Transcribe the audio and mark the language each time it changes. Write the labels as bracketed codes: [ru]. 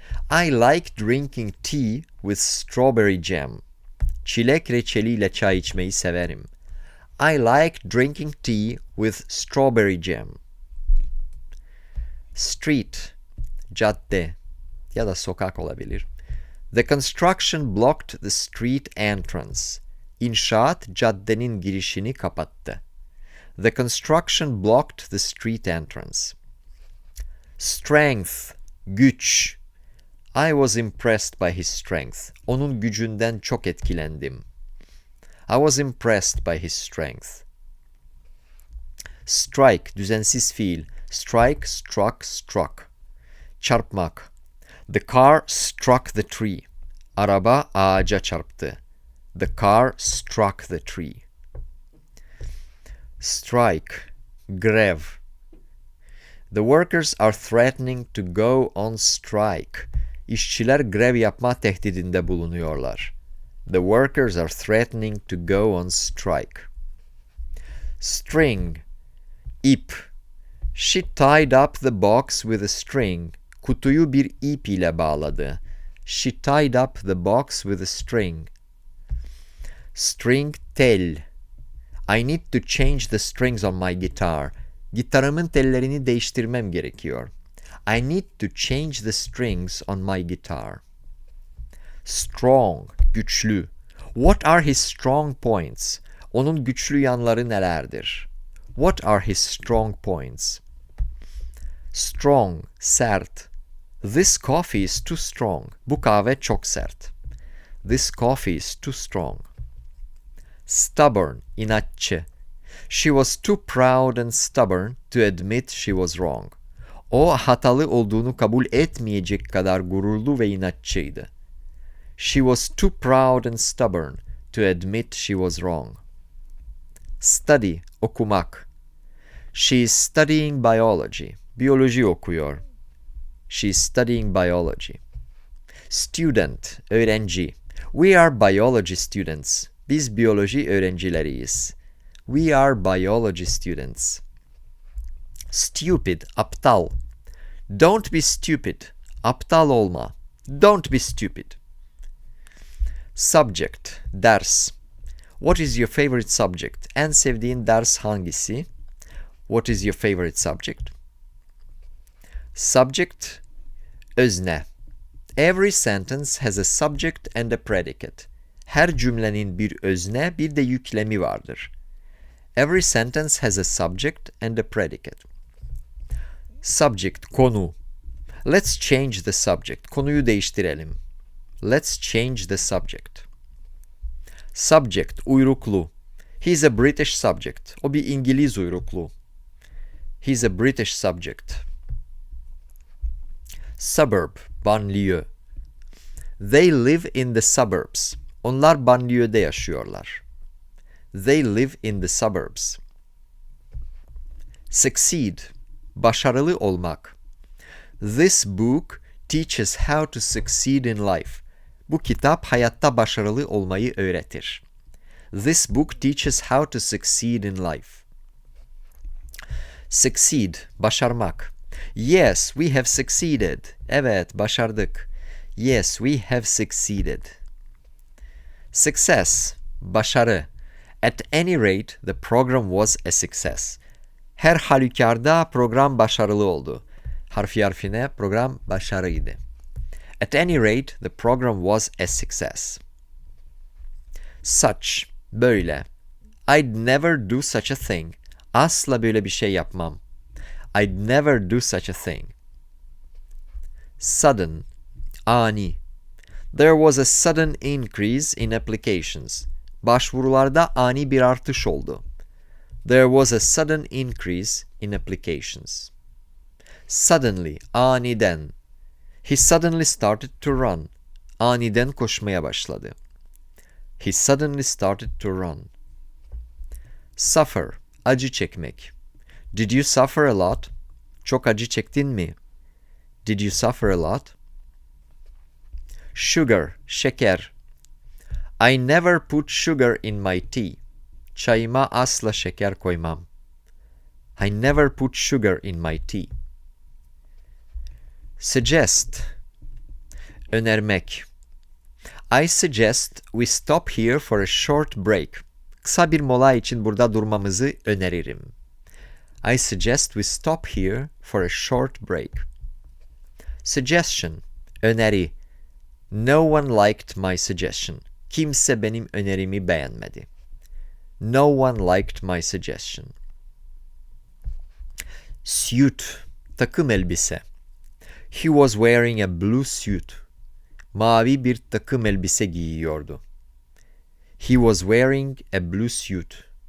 [en] I like drinking tea with strawberry jam. [tr] Çilek reçeliyle çay içmeyi severim. [en] I like drinking tea with strawberry jam. [tr] Street, cadde ya da sokak olabilir. [en] The construction blocked the street entrance. [tr] İnşaat caddenin girişini kapattı. [en] The construction blocked the street entrance. Strength, güç. I was impressed by his strength. [tr] Onun gücünden çok etkilendim. [en] I was impressed by his strength. Strike, [tr] düzensiz fiil. [en] Strike, struck, struck. [tr] Çarpmak. [en] The car struck the tree. [tr] Araba ağaca çarptı. [en] The car struck the tree. Strike, grev. The workers are threatening to go on strike. [tr] İşçiler grev yapma tehdidinde bulunuyorlar. [en] The workers are threatening to go on strike. String, ip. She tied up the box with a string. [tr] Kutuyu bir ip ile bağladı. [en] She tied up the box with a string. String, tel. I need to change the strings on my guitar. [tr] Gitarımın tellerini değiştirmem gerekiyor. [en] I need to change the strings on my guitar. Strong, güçlü. What are his strong points? [tr] Onun güçlü yanları nelerdir? [en] What are his strong points? Strong, sert. This coffee is too strong. [tr] Bu kahve çok sert. [en] This coffee is too strong. Stubborn, inatçı. She was too proud and stubborn to admit she was wrong. [tr] O hatalı olduğunu kabul etmeyecek kadar gururlu ve inatçıydı. [en] She was too proud and stubborn to admit she was wrong. Study, okumak. She is studying biology. [tr] Biyoloji okuyor. [en] She is studying biology. Student, öğrenci. We are biology students. [tr] Biz biyoloji öğrencileriyiz. [en] We are biology students. Stupid, aptal. Don't be stupid. [tr] Aptal olma. [en] Don't be stupid. Subject, ders. What is your favorite subject? [tr] En sevdiğin ders hangisi? [en] What is your favorite subject? Subject, Özne. Every sentence has a subject and a predicate. [tr] Her cümlenin bir özne, bir de yüklemi vardır. [en] Every sentence has a subject and a predicate. Subject, konu. Let's change the subject. [tr] Konuyu değiştirelim. [en] Let's change the subject. Subject, uyruklu. He's a British subject. [tr] O bir İngiliz uyruklu. [en] He's a British subject. Suburb, banliyö. They live in the suburbs. [tr] Onlar banliyöde yaşıyorlar. [en] They live in the suburbs. [tr] Succeed, başarılı olmak. [en] This book teaches how to succeed in life. [tr] Bu kitap hayatta başarılı olmayı öğretir. [en] This book teaches how to succeed in life. Succeed, başarmak. Yes, we have succeeded. [tr] Evet, başardık. [en] Yes, we have succeeded. Success, başarı. At any rate, the program was a success. [tr] Her halükarda program başarılı oldu. Harfi harfine program başarıydı. [en] At any rate, the program was a success. Such, böyle. I'd never do such a thing. [tr] Asla böyle bir şey yapmam. [en] I'd never do such a thing. Sudden, ani. There was a sudden increase in applications. [tr] Başvurularda ani bir artış oldu. [en] There was a sudden increase in applications. Suddenly, aniden. He suddenly started to run. [tr] Aniden koşmaya başladı. [en] He suddenly started to run. Suffer, acı çekmek. Did you suffer a lot? [tr] Çok acı çektin mi? [en] Did you suffer a lot? Sugar, şeker. I never put sugar in my tea. [tr] Çayıma asla şeker koymam. [en] I never put sugar in my tea. Suggest, önermek. I suggest we stop here for a short break. [tr] Kısa bir mola için burada durmamızı öneririm. [en] I suggest we stop here for a short break. Suggestion, öneri. No one liked my suggestion. [tr] Kimse benim önerimi beğenmedi. [en] No one liked my suggestion. Suit, takım elbise. He was wearing a blue suit. [tr] Mavi bir takım elbise giyiyordu. [en] He was wearing a blue suit.